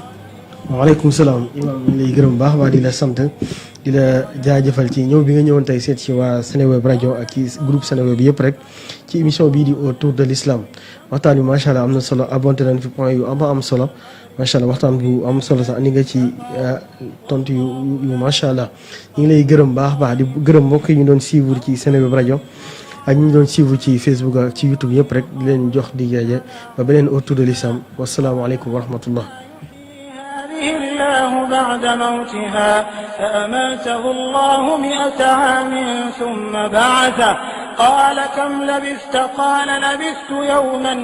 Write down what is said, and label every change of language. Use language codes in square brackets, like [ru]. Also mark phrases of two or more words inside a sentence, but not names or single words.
[wo] waaleykum salaam imaam ñu lay gërëm baax waa di la sant di la jaajëfal ci ñëw bi nga ñëwoon tey seet ci waa Seneweb rajo ak ci groupe Seneweb yëpp rek ci émission bii di [fr] autour de l'islam [wo] waxtaan bi [ar] ما شاء الله [wo] am na solo abonté nañ fi point yu am solo [ar] ما شاء الله [wo] waxtaan bu am solo sax andi nga ci tontu yu [ar] ما شاء الله [wo] ñu ngi lay gërëm baax di gërëm mbokk yi ñu doon suivre ci Seneweb rajo ak ñu doon suivre ci Facebook ak ci YouTube yëpp rek di leen jox di jaaje ba beneen [fr] autour de l'islam [ar] والسلام عليكم ورحمة الله. الله بعد موتها فأماته الله 100 عام ثم بعثه قال كم لبثت قال لبثت يوما